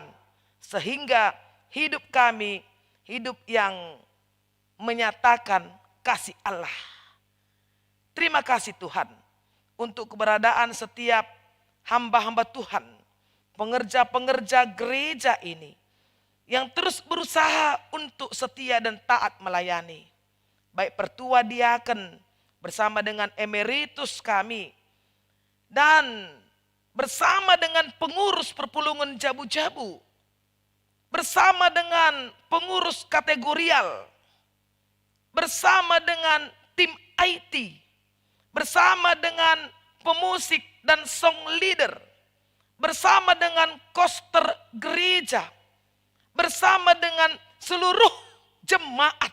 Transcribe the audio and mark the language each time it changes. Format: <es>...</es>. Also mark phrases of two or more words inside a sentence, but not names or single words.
<id>Sehingga hidup kami, hidup yang menyatakan kasih Allah. Terima kasih Tuhan untuk keberadaan setiap hamba-hamba Tuhan, pengerja-pengerja gereja ini yang terus berusaha untuk setia dan taat melayani. Baik pertua diaken bersama dengan emeritus kami dan bersama dengan pengurus</id> <btx>perpulungan jabu-jabu,</btx> <id>bersama dengan pengurus kategorial, bersama dengan tim IT, bersama dengan pemusik dan</id> <en>song leader,</en> <id>bersama dengan koster gereja, bersama dengan seluruh jemaat.</id>